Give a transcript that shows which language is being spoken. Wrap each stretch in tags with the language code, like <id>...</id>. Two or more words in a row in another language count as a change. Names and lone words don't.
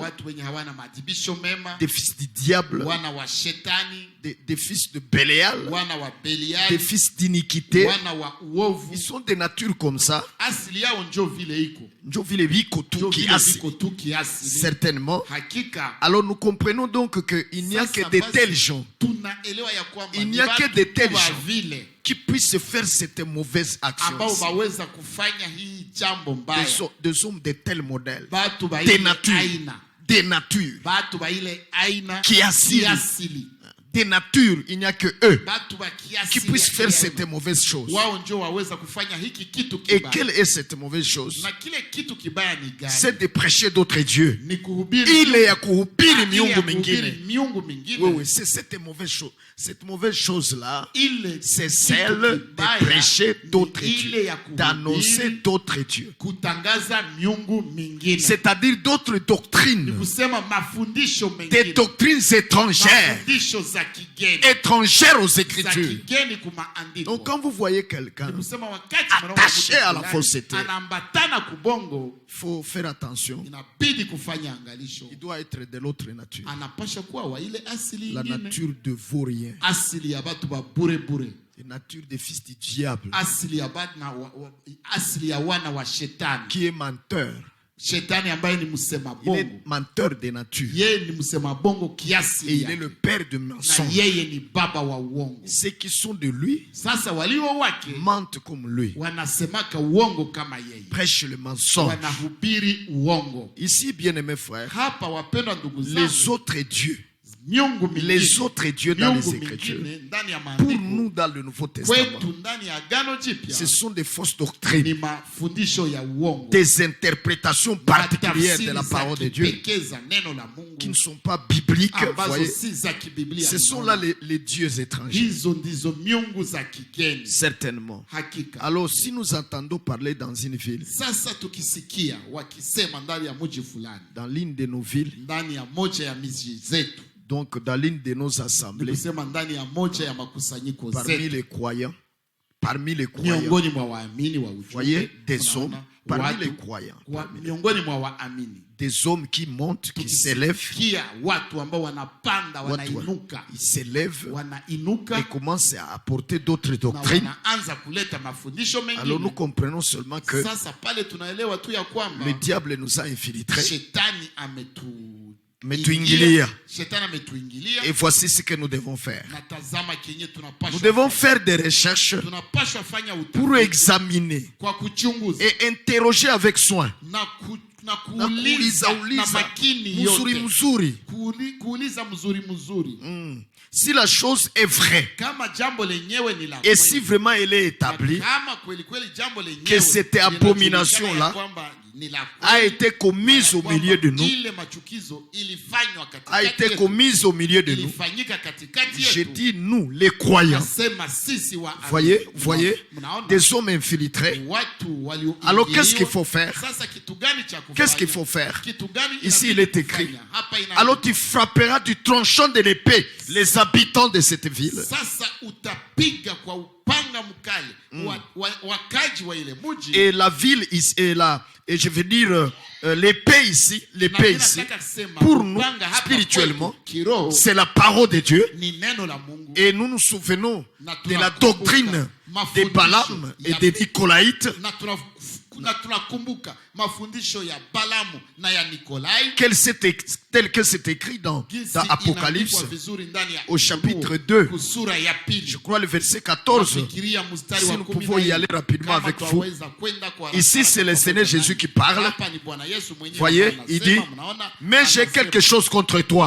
<sw>Watu wenye hawana maadhibisho mema,</sw> <fr>des fils du diable,</fr> <sw>wana wa shetani,</sw> <fr>des fils de Bélial,</fr> <sw>wana wa Belial,</sw> <fr>des fils d'iniquité.</fr> <sw>wana wa uovu.</sw> <fr>Ils sont des natures comme ça.</fr> <sw>Asili yao njo vile iko. Njo vile viko tu Njo vile kiasi. viko tu kiasili.</sw> <fr>Certainement.</fr> <sw>Hakika.</sw> <fr>Alors nous comprenons donc qu'il n'y a que de tels gens,</fr> <sw>Tunaelewa ya kwamba</sw> <fr>il</fr> <sw>ni</sw> <fr>n'y a que</fr> <sw>watu</sw> <fr>de tels</fr> <sw>wa</sw> <fr>gens</fr> <sw>vile</sw> <fr>qui puissent faire cette mauvaise action.</fr> <sw>ambao baweza kufanya hii jambo mbaya.</sw> <fr>Des hommes de tel modèle,</fr> <sw>Batu ba</sw> <fr>des</fr> <sw>ile</sw> <fr>natures,</fr> <sw>aina.</sw> <fr>des natures,</fr> <sw>Batu ba ile aina Kiasili. kiasili.</sw> <fr>des natures, il n'y a que eux</fr> <sw>Batu ba</sw> <fr>qui</fr> <sw>kiasili</sw> <fr>puissent</fr> <sw>ya</sw> <fr>faire</fr> <sw>ile</sw> <fr>cette</fr> <sw>aina.</sw> <fr>mauvaise chose.</fr> <sw>Wao ndio waweza kufanya hiki kitu</sw> <fr>Et</fr> <sw>kibaya.</sw> <fr>quelle est cette mauvaise chose?</fr> <sw>Na kile kitu kibaya ni gani?</sw> <fr>C'est de prêcher d'autres dieux.</fr> <sw>Ni kuhubiri Ile ya kuhubiri ile ya miungu kuhubiri mingine. miungu mingine.</sw> <fr>Oui, oui, c'est cette mauvaise chose. Cette mauvaise chose-là,</fr> <sw>Ile</sw> <fr>c'est</fr> <sw>kitu</sw> <fr>celle de</fr> <sw>kibaya</sw> <fr>prêcher</fr> <sw>ni</sw> <fr>d'autres</fr> <sw>ile</sw> <fr>dieux,</fr> <sw>ya kuhubiri,</sw> <fr>d'annoncer d'autres dieux.</fr> <sw>kutangaza miungu mingine.</sw> <fr>C'est-à-dire d'autres doctrines,</fr> <sw>Kusema mafundisho</sw> <fr>des</fr> <sw>mengine.</sw> <fr>doctrines étrangères,</fr> <sw>Mafundisho za kigeni.</sw> <fr>étrangères aux</fr> <sw>Za</sw> <fr>Écritures.</fr> <sw>kigeni kumaandiko.</sw> <fr>Donc quand vous voyez quelqu'un,</fr> <sw>Kusema wakati</sw> <fr>attaché à la</fr> <sw>fulani</sw> <fr>fausseté,</fr> <sw>anaambatana kubongo,</sw> <fr>il faut faire attention.</fr> <sw>inabidi kufanya angalisho.</sw> <fr>Il doit être de l'autre nature,</fr> <sw>Anapasha kuwa wa ile asili</sw> <fr>la</fr> <sw>ingine.</sw> <fr>nature de vaurien,</fr> <sw>Asili ya batu ba bure bure.</sw> <fr>la nature des fils du diable,</fr> <sw>Asili ya batu na asili ya wana wa shetani.</sw> <fr>qui est menteur.</fr> <sw>Shetani ambaye ni msema</sw> <fr>Il est</fr> <sw>bongo.</sw> <fr>menteur de nature.</fr> <sw>Yeye ni msema bongo kiasi</sw> <fr>Et il</fr> <sw>yake.</sw> <fr>est le père de</fr> <sw>Na</sw> <fr>mensonges.</fr> <sw>yeye ni baba wa uongo.</sw> <fr>Ceux qui sont de lui</fr> <sw>Sasa walio wake</sw> <fr>mentent comme lui.</fr> <sw>wanasemaka uongo kama yeye.</sw> <fr>Prêchent le mensonge.</fr> <sw>Wanahubiri uongo.</sw> <fr>Ici, bien-aimés frères,</fr> <sw>Hapa wapendwa ndugu</sw> <fr>les</fr> <sw>zangu,</sw> <fr>autres dieux,</fr> <sw>miungu mingine,</sw> <fr>les autres dieux dans les</fr> <sw>miungu</sw> <fr>Écritures,</fr> <sw>mingine ndani ya</sw> <fr>pour</fr> <sw>maandiko</sw> <fr>nous dans le Nouveau Testament,</fr> <sw>kwetu ndani ya Agano Jipya</sw> <fr>ce sont des fausses</fr> <sw>ni</sw> <fr>doctrines,</fr> <sw>mafundisho ya uongo,</sw> <fr>des interprétations particulières de la parole de Dieu</fr> <sw>kipekee za neno la Mungu</sw> <fr>qui ne sont pas bibliques.</fr> <sw>ambazo</sw> <fr>Voyez,</fr> <sw>si za kibiblia.</sw> <fr>ce sont là les dieux étrangers,</fr> <sw>Hizo ndizo miungu za kigeni.</sw> <fr>certainement.</fr> <sw>Hakika.</sw> <fr>Alors, si nous entendons parler dans une ville,</fr> <sw>Sasa tukisikia wakisema ndani ya mji fulani,</sw> <fr>dans l'une de nos villes,</fr> <sw>ndani ya moja ya miji zetu,</sw> <fr>donc dans l'une de nos assemblées,</fr> <sw>kusema ndani ya moja ya makusanyiko</sw> <fr>parmi</fr> <sw>zetu,</sw> <fr>les croyants, parmi les croyants,</fr> <sw>miongoni mwa waamini wa ujumbe,</sw> <fr>voyez, des hommes,</fr> <sw>unaona,</sw> <fr>parmi</fr> <sw>watu,</sw> <fr>les croyants,</fr> <sw>miongoni mwa waamini,</sw> <fr>des hommes qui montent, qui s'élèvent,</fr> <sw>kia watu ambao wanapanda, wanainuka,</sw> <fr>ils s'élèvent</fr> <sw>wanainuka</sw> <fr>et commencent à apporter d'autres</fr> <sw>na</sw> <fr>doctrines.</fr> <sw>wanaanza kuleta mafundisho</sw> <fr>Alors nous</fr> <sw>mengine.</sw> <fr>comprenons seulement que</fr> <sw>Sasa pale tunaelewa tu ya kwamba</sw> <fr>le diable nous a infiltrés.</fr> <sw>shetani Ametuingilia. Shetani ametuingilia.</sw> <fr>Et voici ce que nous devons faire.</fr> <sw>Na tazama kenye</sw> <fr>Nous</fr> <sw>tunapaswa</sw> <fr>devons</fr> <sw>fanya.</sw> <fr>faire des recherches</fr> <sw>Tunapaswa fanya</sw> <fr>pour</fr> <sw>utafiti</sw> <fr>examiner</fr> <sw>kwa kuchunguza et interroger avec soin. na Na kuuliza na uliza makini mzuri yote. mzuri. Kuuliza mzuri mzuri.</sw> <fr>Si la chose est vraie</fr> <sw>Kama jambo lenyewe ni la</sw> <fr>et si</fr> <sw>kweli,</sw> <fr>vraiment elle est établie,</fr> <sw>kama kweli kweli jambo lenyewe</sw> <fr>que cette abomination là a été commise au milieu de nous,</fr> <sw>ile machukizo ilifanywa katikati</sw> <fr>a été</fr> <sw>yetu,</sw> <fr>commise au milieu de nous,</fr> <sw>ilifanyika katikati</sw> <fr>je</fr> <sw>yetu.</sw> <fr>dis nous, les croyants,</fr> <sw>Nasema sisi wa</sw> <fr>voyez,</fr> <sw>mnaona?</sw> <fr>des hommes infiltrés.</fr> <sw>Watu walioingiliwa.</sw> <fr>Alors qu'est-ce qu'il faut faire?</fr> <sw>Sasa kitu gani cha kufanya?</sw> <fr>Qu'est-ce qu'il faut faire?</fr> <sw>Kitu gani</sw> <fr>Ici</fr> <sw>inabidi</sw> <fr>il est écrit.</fr> <sw>kufanya? Hapa ina-</sw> <fr>Alors tu frapperas du tranchant de l'épée les habitants de cette ville.</fr> <sw>Sasa utapiga kwa upanga mkali wakaji wa ile mji.</sw> <fr>Et la ville est là. Et je veux dire, l'épée ici, pour nous, spirituellement, c'est la parole de Dieu. Et nous nous souvenons de la doctrine de Balaam et des Nicolaïtes.</fr> <sw>Na tunakumbuka mafundisho ya Balamu na ya Nikolai,</sw> <fr>tel que c'est écrit dans Apocalypse au chapitre 2, je crois le verset 14. Si nous pouvons y aller rapidement avec vous. Ici c'est le Seigneur Jésus qui parle. Voyez, il dit, mais j'ai quelque chose contre toi.</fr>